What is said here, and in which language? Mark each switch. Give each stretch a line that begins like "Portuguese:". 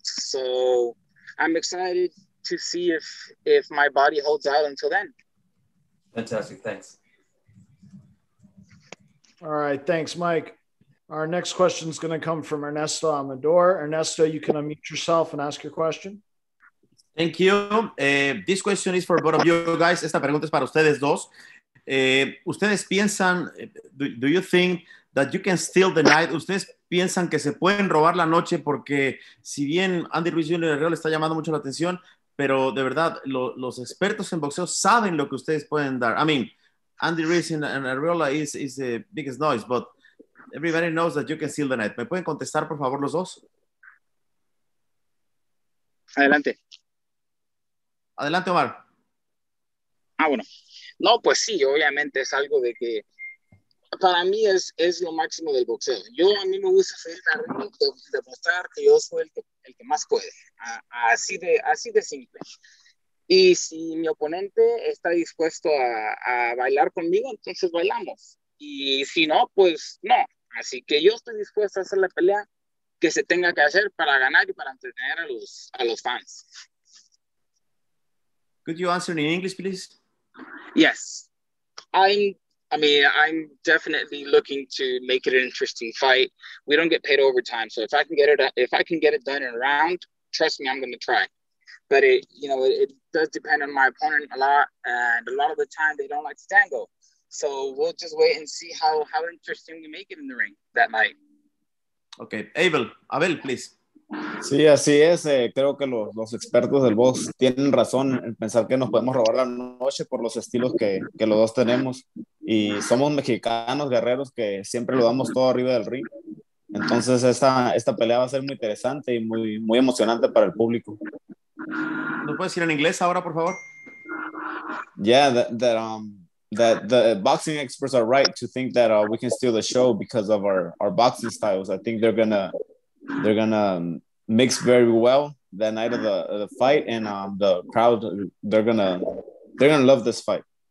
English: So I'm excited to see if my body holds out until then. Fantastic. Thanks. All right. Thanks, Mike. Our next question is going to come from Ernesto Amador. Ernesto, you can unmute yourself and ask your question. Thank you. This question is for both of you guys. Esta pregunta es para ustedes dos. ¿Ustedes piensan, do you think that you can steal the night?
Spanish: ¿Ustedes piensan que se pueden robar la noche? Porque si bien Andy Ruiz Jr. le está llamando mucho la atención, pero de verdad los expertos en boxeo saben lo que ustedes pueden dar. I mean, Andy Ruiz and ARREOLA is the biggest noise, but everybody knows that you can steal the night. ¿Me pueden contestar, por favor, los dos? Adelante. Adelante, Omar. Bueno. No, pues sí, obviamente es algo de que para mí es lo máximo del boxeo. A mí me gusta hacer la ring, demostrar que yo soy el que más puede. Así de simple. Y si mi oponente está dispuesto a bailar conmigo, entonces bailamos. Y si no, pues no. Así que yo estoy dispuesto a hacer la pelea que se tenga que hacer para ganar y para entretener a los fans.
English: Could you answer in English, please? Yes. I'm definitely looking to make it an interesting fight. We don't get paid overtime, so if I can get it done in a round, trust me, I'm going to try. But it does depend on my opponent a lot, and a lot of the time they don't like to tango. So we'll just wait and see how interesting we make it in the ring that night. Okay, Abel, please.
Spanish: Sí, así es. Creo que los expertos del box tienen razón en pensar que nos podemos robar la noche por los estilos que los dos tenemos. Y somos mexicanos, guerreros, que siempre lo damos todo arriba del ring. Entonces esta pelea va a ser muy interesante y muy, muy emocionante para el público. ¿Nos puedes decir en inglés ahora, por favor?
English: Yeah, that the boxing experts are right to think that we can steal the show because of our boxing styles. I think they're gonna mix very well that night of the fight, and the crowd they're gonna love this fight.